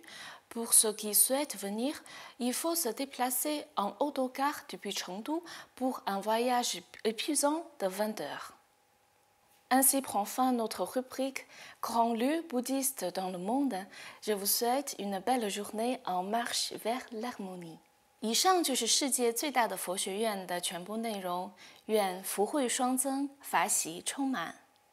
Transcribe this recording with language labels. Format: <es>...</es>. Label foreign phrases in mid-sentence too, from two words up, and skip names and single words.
<fr>Pour ceux qui souhaitent venir, il faut se déplacer en autocar depuis Chengdu pour un voyage épuisant de 20 heures. Ainsi prend fin notre rubrique Grand lieu bouddhiste dans le monde. Je vous souhaite une belle journée en marche vers l'harmonie.</fr> <zh>以上就是世界最大的佛学院的全部内容。愿福慧双增，法喜充满。</zh>